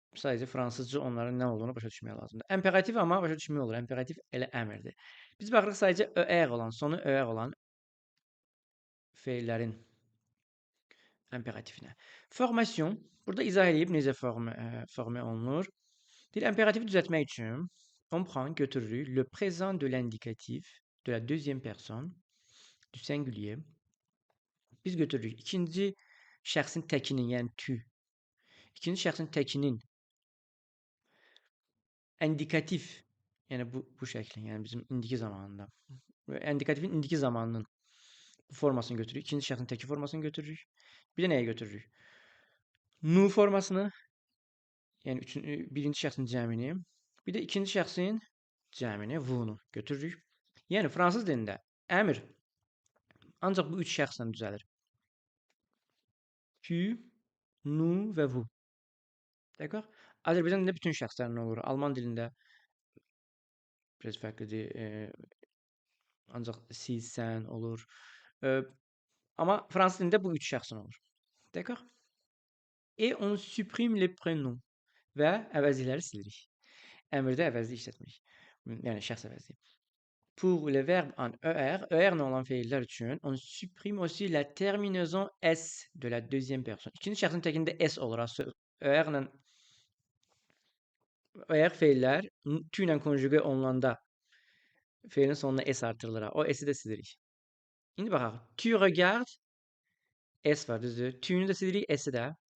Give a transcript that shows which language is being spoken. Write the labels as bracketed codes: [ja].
[az] Sadəcə fransızca onların nə olduğunu başa düşmək lazımdır. Imperativ amma başa düşmək olur. Imperativ elə əmrdir. Biz baxırıq sadəcə ER olan, sonu ER olan feillərin imperatifine. Formasyon. Burada izah edib necə formə olunur. Deyir, imperatifi düzəltmək üçün [fr] on prend, [az] götürürük [fr] le présent de l'indicatif de la deuxième personne du singulier. [az] Biz götürürük ikinci şəxsin təkinin, yəni tu. İkinci şəxsin təkinin indikatif, yəni bu şəklin, yəni bizim indiki zamanında. İndikatifin indiki zamanının formasını götürürük. İkinci şəxsin təki formasını götürürük. Bir də nəyə götürürük? Nu formasını, yəni birinci şəxsin cəmini, bir də ikinci şəxsin cəmini, vunu götürürük. Yəni fransız dilində əmr ancaq bu üç şəxslə düzəlir. Tu, nu və vous. [fr] D'accord? [az] Azərbaycan dilində bütün şəxslərlə olur. Alman dilində biraz fərqlidir. Ancaq siz, sən olur. Amma fransız dilində bu üç şəxsin olur. [fr] D'accord? Et on supprime les prénoms [az] və əvəzlikləri silirik. Əmrdə əvəzlik işlətmirik. Yəni şəxs əvəzliyi. [fr] Pour le verbe en ER, [az] ER olan feillər üçün [fr] on supprime aussi la terminaison S de la deuxième personne. [az] İkinci şəxsin təkində S olur. ER feillər tu ilə konjuge olunanda feilin sonuna S artırılır. O S'i də silirik. İndi baxaq. Tu regardes S var, düzdür. Tu'nu da silirik, S'i də.